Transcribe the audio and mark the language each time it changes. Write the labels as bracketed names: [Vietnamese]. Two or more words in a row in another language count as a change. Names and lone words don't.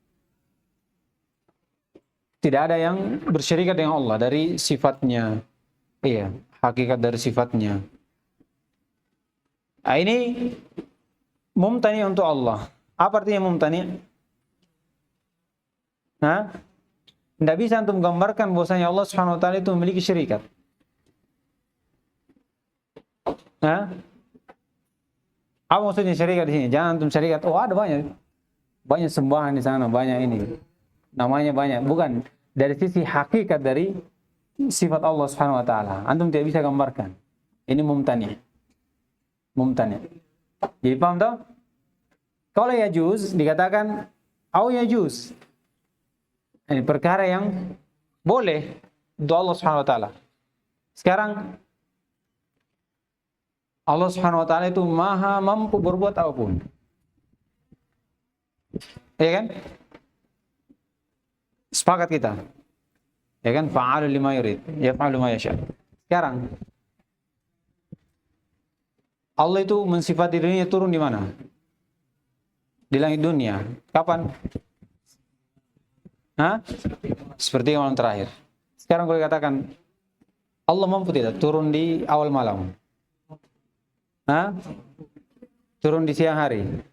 [Indonesian] Tidak ada yang bersyarikat dengan Allah dari sifatnya. Iya, hakikat dari sifatnya. Nah, ini mumtani untuk Allah. Apa artinya mumtani? Tidak bisa untuk menggambarkan bahwasanya [Arabic] الله سبحانه وتعالى [Indonesian] itu memiliki syarikat. Apa maksudnya syarikat di sini? Jangan antum syarikat. Oh, ada banyak sembahan di sana, banyak ini. Namanya banyak. Bukan dari sisi hakikat dari sifat [Arabic] الله سبحانه وتعالى. [Indonesian] Antum tidak bisa gambarkan. Ini mumtani. Mumtani. Jadi paham tak? Kalau yajuz dikatakan [Arabic] أو يجوز. [Indonesian] Ini perkara yang boleh untuk [Arabic] الله سبحانه وتعالى. [Indonesian] Sekarang [Arabic] الله سبحانه وتعالى [Indonesian] itu maha mampu berbuat apapun. Ya kan? Sepakat kita. Ya kan? [Arabic] فعال لما يريد، يفعل ما يشاء. [Indonesian] Sekarang Allah itu mensifati dirinya turun di mana? Di langit dunia. Kapan? Hah? Seperti malam terakhir. Sekarang boleh katakan, Allah mampu tidak turun di awal malam? Hah? Turun di siang hari?